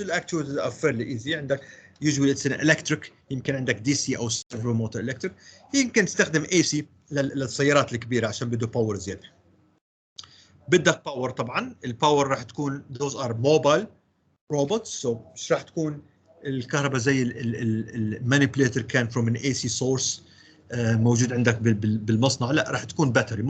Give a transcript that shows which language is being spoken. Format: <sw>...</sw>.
<en>الactuators are fairly easy.</en> <ar>عندك</ar> <en>usually it's an electric.</en> <ar>يمكن عندك DC أو</ar> <en>servo motor electric.</en> <ar>يمكن تستخدم AC للسيارات الكبيرة عشان بده باور زيادة. بدك باور طبعا. الباور راح تكون</ar> <en>those are mobile robots.</en> <ar>so مش راح تكون الكهرباء زي المانيبيوليتر كان</ar> <en>from an AC source</en> <ar>موجود عندك بالمصنع. لا، راح تكون battery.</ar>